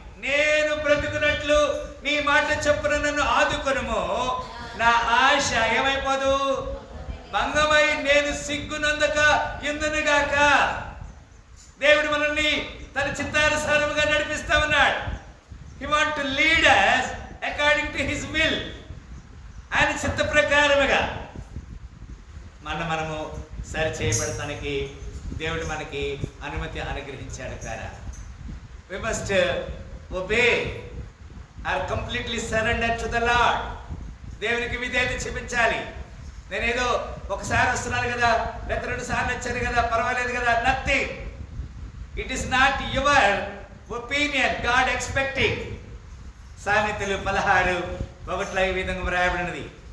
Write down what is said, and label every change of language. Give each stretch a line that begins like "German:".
Telugu: నేను బ్రతుకున్నట్లు నీ మాట చొప్పున నన్ను ఆదుకొనుము. నా ఆశ ఏమైపోదు, భంగమై నేను సిగ్గునందక ఎందునుగాక. దేవుడు మనల్ని తన చిత్తానుసారముగా నడిపిస్తా ఉన్నాడు.
English: He want to lead us according to his will.
Telugu: ఆయన చిత్త ప్రకారముగా మనము సరి చేయబడటానికి దేవుడు మనకి అనుమతి అనుగ్రహించాడు కదా.
English: We must obey or completely surrender to the Lord.
Telugu: దేవునికి విధేయత చూపించాలి. నేనేదో ఒకసారి వస్తున్నాను కదా, లేదా 2 సార్లు వచ్చాను కదా, పర్వాలేదు కదా, nothing.
English: It is not your opinion, God expecting.
Telugu: సామెతలు 16:1 ఈ విధంగా వ్రాయబడినది.